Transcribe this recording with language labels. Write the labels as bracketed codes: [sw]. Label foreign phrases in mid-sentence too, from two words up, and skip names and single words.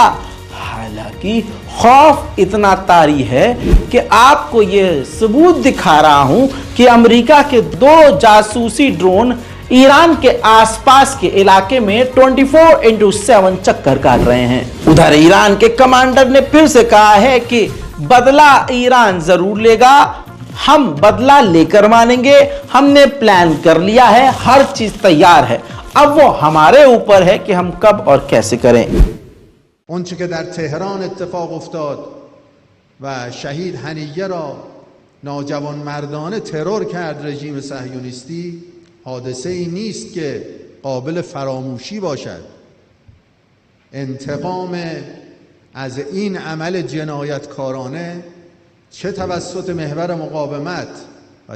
[hi] हालांकि खौफ इतना तारी है कि आपको यह सबूत दिखा रहा हूं कि अमेरिका के 2 जासूसी ड्रोन ईरान के आसपास के इलाके में 24/7 चक्कर काट रहे हैं। उधर ईरान के कमांडर ने फिर से कहा है कि बदला ईरान जरूर लेगा, हम बदला लेकर मानेंगे, हमने प्लान कर लिया है, हर चीज तैयार है। अब वो हमारे ऊपर है कि हम कब और कैसे करें। [fa] اونچه که در تهران اتفاق افتاد و شهید هنیه را ناجوانمردانه ترور کرد رژیم صهیونیستی حادثه ای نیست که قابل فراموشی باشد. انتقام از این عمل جنایتکارانه چه توسط محور مقاومت و